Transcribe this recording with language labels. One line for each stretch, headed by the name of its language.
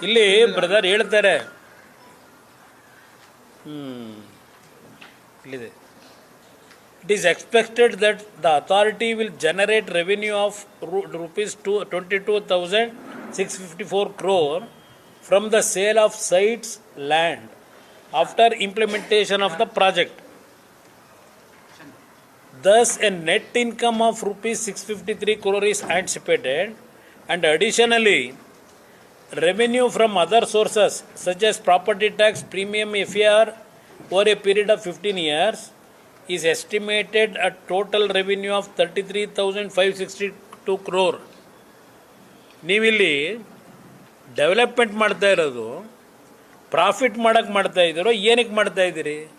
Kannada: ಇಲ್ಲಿ ಬ್ರದರ್ ಹೇಳ್ತಾರೆ, ಇಲ್ಲಿದೆ,
English: It is expected that the authority will generate revenue of ₹22,654 crore from the sale of sites land after implementation of the project. Thus, a net income of ₹653 crore is anticipated, and additionally, revenue from other sources such as property tax, premium, FAR over a period of 15 years is estimated at total revenue of 33,562 crore.
Kannada: ನೀವಿಲ್ಲಿ development ಮಾಡ್ತಾ ಇರೋದು profit ಮಾಡೋಕ್ಕೆ ಮಾಡ್ತಾ ಇದ್ದೀರೋ, ಏನಕ್ಕೆ ಮಾಡ್ತಾ ಇದ್ದೀರಿ?